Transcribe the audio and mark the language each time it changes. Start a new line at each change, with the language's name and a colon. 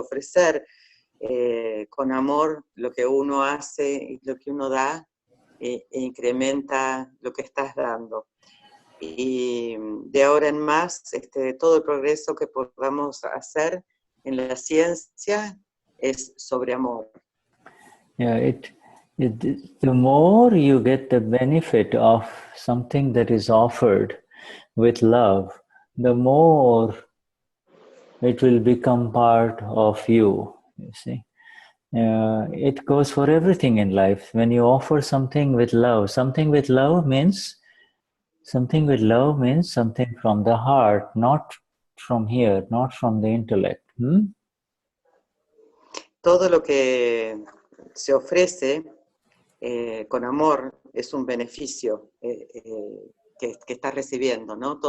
Spanish: Ofrecer con amor lo que uno hace y lo que uno da incrementa lo que estás dando. Y de ahora en más, todo el progreso que podamos hacer en la ciencia es sobre amor.
English: Yeah, the more you get the benefit of something that is offered with love, the more it will become part of you, you see. It goes for everything in life. When you offer something with love means something from the heart, not from here, not from the intellect.
Spanish: Todo lo que se ofrece con amor es un beneficio que estás recibiendo, ¿no?